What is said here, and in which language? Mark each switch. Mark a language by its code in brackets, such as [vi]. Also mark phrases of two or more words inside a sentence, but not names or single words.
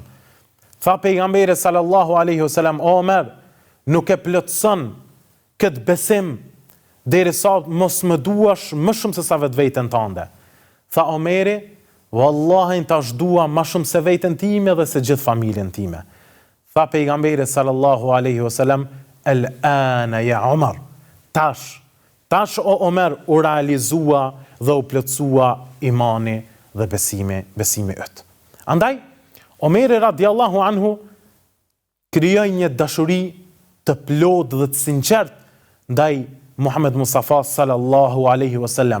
[sq] Tha pejgamberi [ar] صلى الله عليه وسلم: [sq] "Omer, nuk e plotson këtë besim derisa mos më duash më shumë se sa vetveten tënde." Tha Omeri: "Wallahi tash dua më shumë se veten time dhe se gjithë familjen time." Tha pejgamberi [ar] صلى الله عليه وسلم: "الآن يا عمر." [sq] Tash o Omer u realizua dhe u plotësua imani dhe besimi yt. Andaj, Omeri [ar] رضي الله عنه [sq] krijoi një dashuri të plot dhe të sinqert ndaj Muhammed Mustafa [ar] صلى الله عليه وسلم.